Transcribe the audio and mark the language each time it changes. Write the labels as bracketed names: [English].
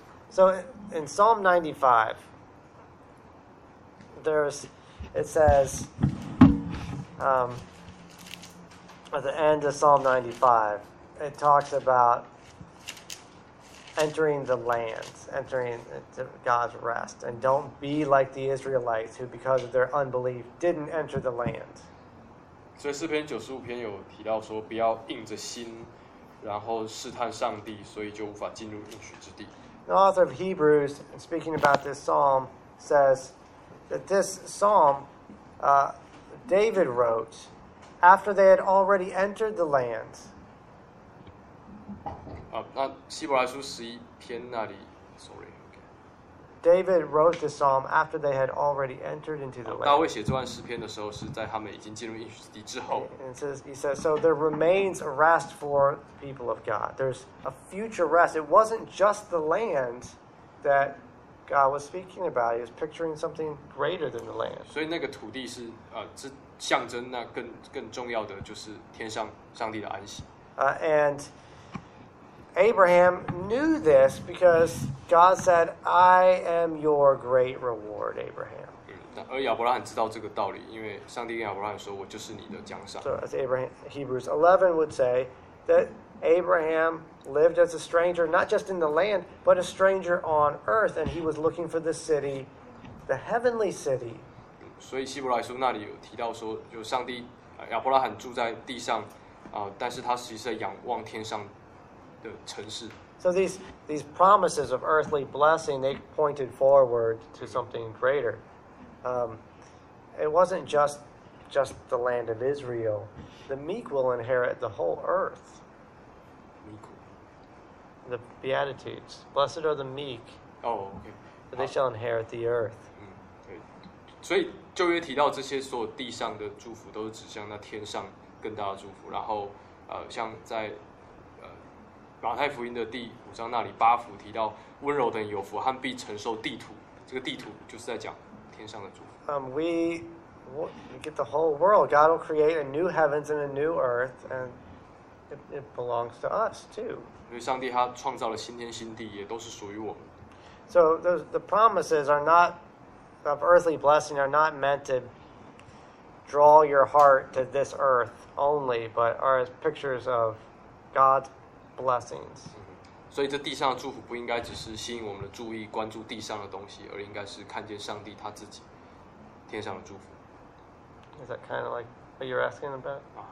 [English] So in Psalm 95, it says, at the end of Psalm 95, it talks about entering the land, entering God's rest, and don't be like the Israelites who, because of their unbelief, didn't enter the land. [Chinese] 所以诗篇九十五篇有提到说，不要硬着心，然后试探上帝，所以就无法进入应许之地。 [English] The author of Hebrews, speaking about this psalm, says that this psalm, David wrote after they had already entered the land. [Chinese] 那希伯来书十一篇那里 ， [English] sorry。 David wrote the psalm after they had already entered into the land. [Chinese] 大卫写这段诗篇的时候，是在他们已经进入应许之地之后。 [English] And he says, so there remains a rest for the people of God. There's a future rest. It wasn't just the land that God was speaking about. He was picturing something greater than the land. [Chinese] 所以那个土地是是象征那更重要的，就是天上上帝的安息。 [English] And Abraham knew this because God said, "I am your great reward, Abraham." [Chinese] 而亚伯拉罕知道这个道理，因为上帝跟亚伯拉罕说，我就是你的奖赏。 [English] So as Abraham, Hebrews 11 would say that Abraham lived as a stranger, not just in the land, but a stranger on earth, and he was looking for the city, the heavenly city. [Chinese] 所以希伯来书那里有提到说，就上帝亚伯拉罕住在地上，但是他实际上仰望天上。 [English] So these promises of earthly blessing, they pointed forward to something greater. It wasn't just the land of Israel. The meek will inherit the whole earth. Meek. The Beatitudes. Blessed are the meek. Oh, okay. For they shall inherit the earth. [Chinese] 所以旧约提到这些所有地上的祝福，都是指向那天上更大的祝福。然后，像在马太福音的第五章那里，八福提到温柔的人有福，他们必承受地土。这个地土就是在讲天上的祝福。 [English] We get the whole world. God will create a new heavens and a new earth, and it belongs to us too. [Chinese] 因为上帝他创造了新天新地，也都是属于我们。 [English] So the promises are not of earthly blessing are not meant to draw your heart to this earth only, but are as pictures of God's blessings. [Chinese] 所以这地上的祝福不应该只是吸引我们的注意，关注地上的东西，而应该是看见上帝他自己天上的祝福。 [English] Is that kind of like what you're asking about?